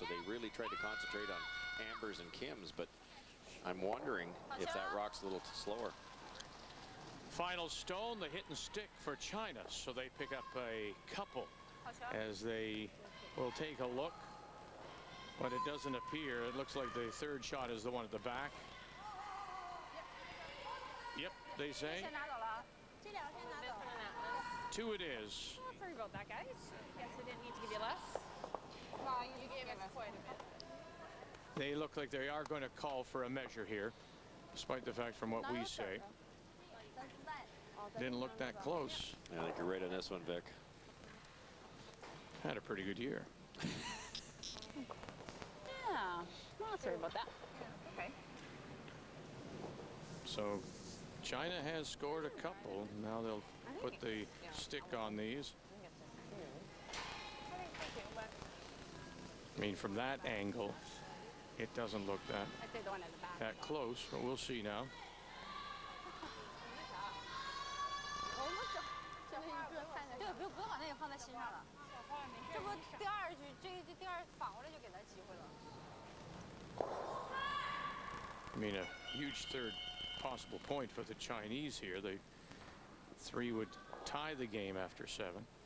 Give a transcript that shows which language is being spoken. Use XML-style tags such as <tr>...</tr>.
<en>So they really tried to concentrate on Amber's and Kim's, but I'm wondering if that rock's a little slower. Final stone, the hit and stick for China. So they pick up a couple as they will take a look. But it doesn't appear. It looks like the 3rd shot is the one at the back. Yep, they say.</en> <zh>先拿走了，这两个先拿走。</zh> <en>2 it is. Oh, sorry about that, guys. Guess I didn't need to give you less. Well, you gave us quite a bit. They look like they are going to call for a measure here, despite the fact from what we say. Didn't look that close. I think you're right on this one, Vic. Had a pretty good year. Yeah. Well, sorry about that. Okay. So China has scored a couple. Now they'll put the stick on these. I mean, from that angle, it doesn't look I'd say the one at the back. that close, but we'll see now.</en> <zh>对，不用把那个放在心上了。这不第2局，这第2反过来就给他机会了。</zh> <en>I mean, a huge 3rd possible point for the Chinese here. The 3 would tie the game after 7.</en>